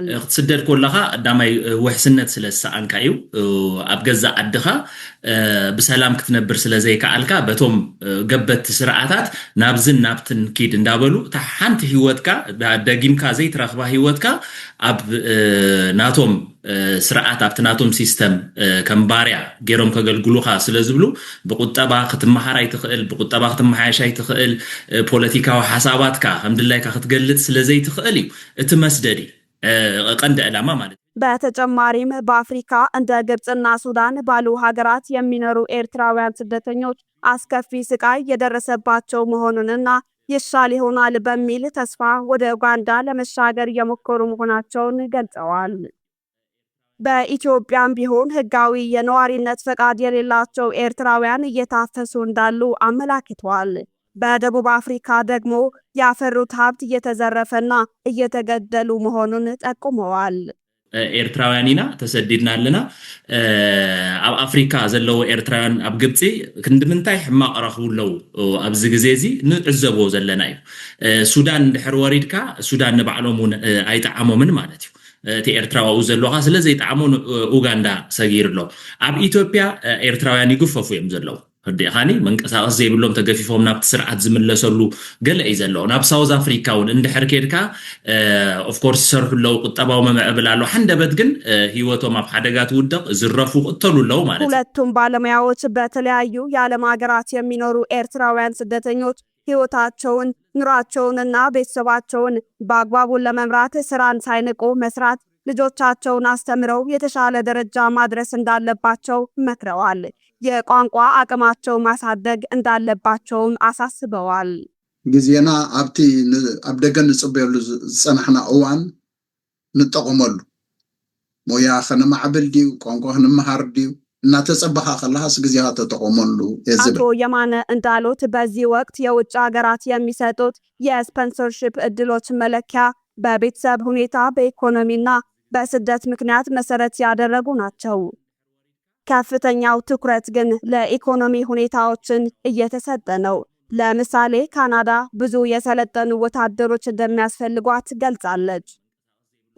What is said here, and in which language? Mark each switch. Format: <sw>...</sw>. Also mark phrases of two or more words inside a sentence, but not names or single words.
<ti>ክትስደድ ኮለኻ ዳማይ ውሕስነት ስለሰኣንካ እዩ ኣብ ገዛ ዓድኻ ብሰላም ክትነብር ስለዘይከኣልካ በቶም ገበት ስርዓታት ናብዝን ናብትን ኪድ እንዳበሉ እታ ሓንቲ ህይወትካ ደጊምካ ዘይትረኽባ ህይወትካ ኣብ ናቶም ስርዓት ኣብቲ ናቶም ሲስተም ከም ባርያ ገይሮም ከገልግሉኻ ስለዝብሉ ብቁጠባ ክትመሃራይ ትኽእል ብቁጠባ ክትመሓየሻይ ትኽእል ፖለቲካዊ ሓሳባትካ ከምድላይካ ክትገልጽ ስለዘይትኽእል እዩ እቲ መስደዲ ቀንዲ ዕላማ ማለት።</ti> <am>በተጨማሪም በአፍሪካ እንደ ግብጽና ሱዳን ባሉ ሀገራት የሚኖሩ ኤርትራውያን ስደተኞች አስከፊ ስቃይ የደረሰባቸው መሆኑንና ይሻል ይሆናል በሚል ተስፋ ወደ ኡጋንዳ ለመሻገር የሞከሩ መሆናቸውን ገልጸዋል። በኢትዮጵያም ቢሆን ህጋዊ የነዋሪነት ፈቃድ የሌላቸው ኤርትራውያን እየታፈሱ እንዳሉ አመላክተዋል። በደቡብ አፍሪካ ደግሞ ያፈሩት ሀብት እየተዘረፈና እየተገደሉ መሆኑን ጠቁመዋል።</am> <ti>ኤርትራውያን ኢና ተሰዲድና ኣለና ኣብ አፍሪካ ዘለዎ ኤርትራውያን ኣብ ግብፂ ክንድምንታይ ሕማቕ ረኽቡ ኣለዉ ኣብዚ ግዜ እዚ ንዕዘቦ ዘለና እዩ። ሱዳን እንድሕር ወሪድካ ሱዳን ንባዕሎም እውን ኣይጠዓሞምን ማለት እዩ እቲ ኤርትራዊ ዘለኻ ስለዘይጠዓሞ ኡጋንዳ ሰጊር ኣሎ። ኣብ ኢትዮጵያ ኤርትራውያን ይግፈፉ እዮም ዘለዉ ህዲኻኒ መንቀሳቐስ ዘይብሎም ተገፊፎም ናብቲ ስርዓት ዝምለሰሉ ገለ እዩ ዘለዎ። ናብ ሳውዝ አፍሪካ እውን እንድሕር ኬድካ ኦፍኮርስ ይሰርሑ ኣለዉ ቁጠባዊ መምዕብል ኣሎ ሓንደበት ግን ህይወቶም ኣብ ሓደጋ ትውደቕ ዝረፉ ቅተሉ ኣለዉ ማለት እዩ።</ti> <am>ሁለቱም ባለሙያዎች በተለያዩ የዓለም ሀገራት የሚኖሩ ኤርትራውያን ስደተኞች ህይወታቸውን ኑሯቸውንና ቤተሰባቸውን በአግባቡ ለመምራት ስራን ሳይንቁ መስራት ልጆቻቸውን አስተምረው የተሻለ ደረጃ ማድረስ እንዳለባቸው መክረዋል። የቋንቋ አቅማቸው ማሳደግ እንዳለባቸውም አሳስበዋል።</am> <ti>ጊዜና ኣብቲ ኣብ ደገ ንጽበየሉ ዝጸናሕና እዋን ንጠቕመሉ ሞያ ከነማዕብል ድዩ ቋንቋ ከነመሃር ድዩ እናተጸበኻ ከለሃስ ጊዜኻ ተጠቕመሉ የዝብል።</ti> <am>አቶ የማነ እንዳሉት በዚህ ወቅት የውጭ ሀገራት የሚሰጡት የስፖንሰርሺፕ እድሎች መለኪያ በቤተሰብ ሁኔታ በኢኮኖሚና በስደት ምክንያት መሰረት ያደረጉ ናቸው። ከፍተኛው ትኩረት ግን ለኢኮኖሚ ሁኔታዎችን እየተሰጠ ነው። ለምሳሌ ካናዳ ብዙ የሰለጠኑ ወታደሮች እንደሚያስፈልጓት ገልጻለች።</am>